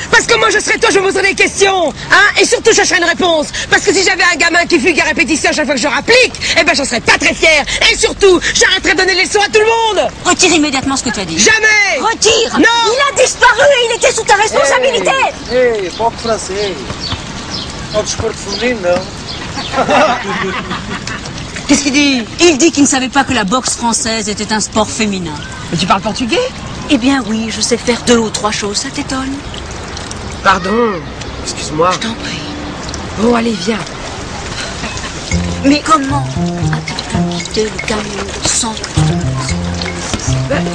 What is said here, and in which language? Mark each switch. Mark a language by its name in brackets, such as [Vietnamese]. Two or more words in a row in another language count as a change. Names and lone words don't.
[French] Parce que moi je serais toi, je me poserais des questions. Et surtout je chercherais une réponse. Parce que si j'avais un gamin qui fugue à répétition à chaque fois que je rapplique, eh ben j'en serais pas très fière. Et surtout, j'arrêterais de donner les leçons à tout le monde. Retire immédiatement ce que tu as dit. Jamais. Retire. Non. Il a disparu et il était sous ta responsabilité. [Portuguese] Ei, pouco francês. Não desporto feminino, não. [French] Qu'est-ce qu'il dit? Il dit qu'il ne savait pas que la boxe française était un sport féminin. Mais tu parles portugais? Eh bien oui, je sais faire 2 ou 3 choses, ça t'étonne? Pardon, excuse-moi. Je t'en prie. Bon, allez, viens. Mais comment as-tu pu quitter le camion sans que tu te laisses?